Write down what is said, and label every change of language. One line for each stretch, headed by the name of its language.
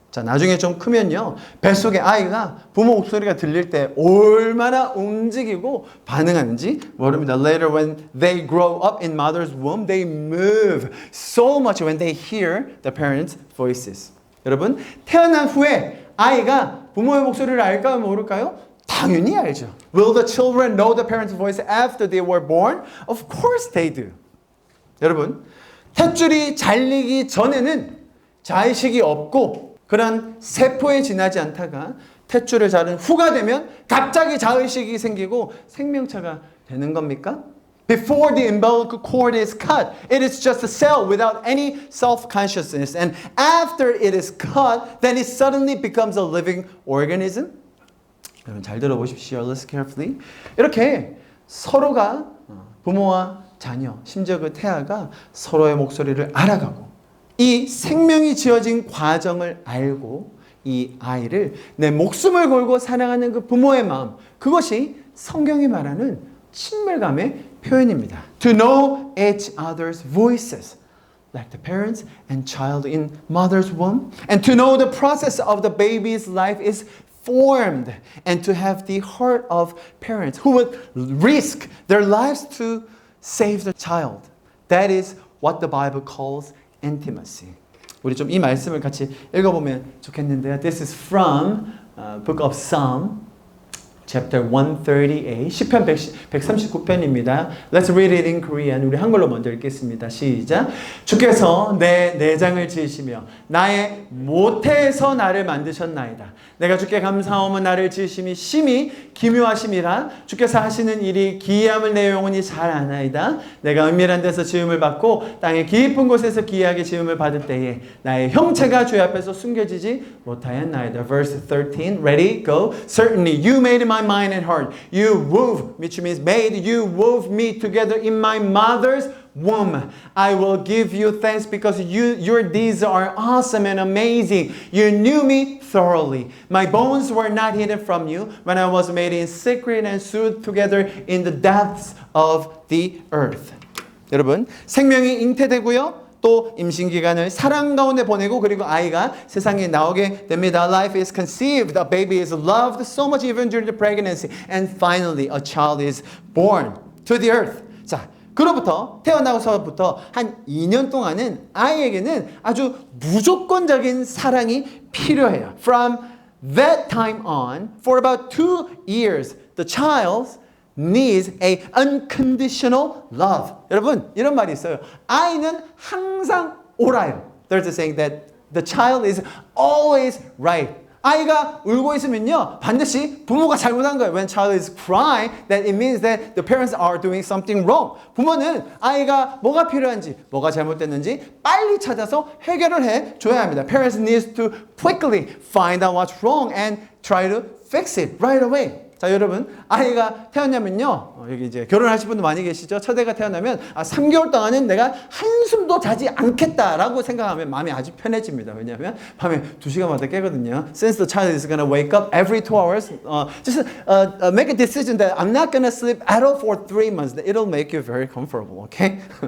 Korean: 자, 나중에 좀 크면요, 뱃속에 아이가 부모 목소리가 들릴 때 얼마나 움직이고 반응하는지 모릅니다.
English: Later when they grow up in mother's womb, they move so much when they hear the parents' voices.
Korean: 여러분, 태어난 후에 아이가 부모의 목소리를 알까요, 모를까요? 당연히 알죠.
English: Will the children know the parents' voice after they were born? Of course they do.
Korean: 여러분, 탯줄이 잘리기 전에는 자의식이 없고 그런 세포에 지나지 않다가 탯줄을 자른 후가 되면 갑자기 자의식이 생기고 생명체가 되는 겁니까?
English: Before the umbilical cord is cut, it is just a cell without any self-consciousness. And after it is cut, then it suddenly becomes a living organism.
Korean: 여러분 잘 들어보십시오.
English: Listen carefully.
Korean: 이렇게 서로가 부모와 자녀, 심지어 그 태아가 서로의 목소리를 알아가고 이 생명이 지어진 과정을 알고 이 아이를 내 목숨을 걸고 사랑하는 그 부모의 마음, 그것이 성경이 말하는 친밀감의 표현입니다.
English: To know each other's voices, like the parents and child in mother's womb, and to know the process of the baby's life is formed, and to have the heart of parents who would risk their lives to save the child. That is what the Bible calls intimacy.
Korean: 우리 좀 이 말씀을 같이 읽어보면 좋겠는데요.
English: This is from Book of Psalm, chapter 138,
Korean: 시편 139편입니다.
English: Let's read it in Korean.
Korean: 우리 한글로 먼저 읽겠습니다. 시작. 주께서 내 내장을 지으시며 나의 모태에서 나를 만드셨나이다. 내가 주께 감사하오며 나를 지으심이 심히 기묘하심이라. 주께서 하시는 일이 기이함을 내 영혼이 잘 아나이다. 내가 은밀한 데서 지음을 받고 땅의 깊은 곳에서 기이하게 지음을 받을 때에 나의 형체가 주의 앞에서 숨겨지지 못하였나이다.
English: Verse 13, ready, go. Certainly you made my mind and heart. You wove, which means made, you wove me together in my mother's womb. I will give you thanks because your deeds are awesome and amazing. You knew me thoroughly. My bones were not hidden from you when I was made in secret and sewed together in the depths of the earth.
Korean: 여러분, 생명이 잉태되고요. 또 임신기간을 사랑 가운데 보내고 그리고 아이가 세상에 나오게 됩니다.
English: Life is conceived, a baby is loved so much even during the pregnancy, and finally a child is born to the earth.
Korean: 자, 그로부터 태어나서부터 한 2년 동안은 아이에게는 아주 무조건적인 사랑이 필요해요.
English: From that time on, for about 2 years, the child needs a unconditional love.
Korean: 여러분, 이런 말이 있어요. 아이는 항상 옳아요.
English: There's a saying that the child is always right.
Korean: 아이가 울고 있으면요, 반드시 부모가 잘못한 거예요.
English: When child is crying, that it means that the parents are doing something wrong.
Korean: 부모는 아이가 뭐가 필요한지, 뭐가 잘못됐는지 빨리 찾아서 해결을 해 줘야 합니다.
English: Parents need to quickly find out what's wrong and try to fix it right away.
Korean: 자, 여러분, 아이가 태어나면요, 여기 이제 결혼하실 분도 많이 계시죠? 첫애가 태어나면 3개월 동안은 내가 한숨도 자지 않겠다라고 생각하면 마음이 아주 편해집니다. 왜냐하면 밤에 2시간마다 깨거든요.
English: Since the child is going to wake up every 2 hours, just make a decision that I'm not going to sleep at all for 3 months. It'll make you very comfortable, okay?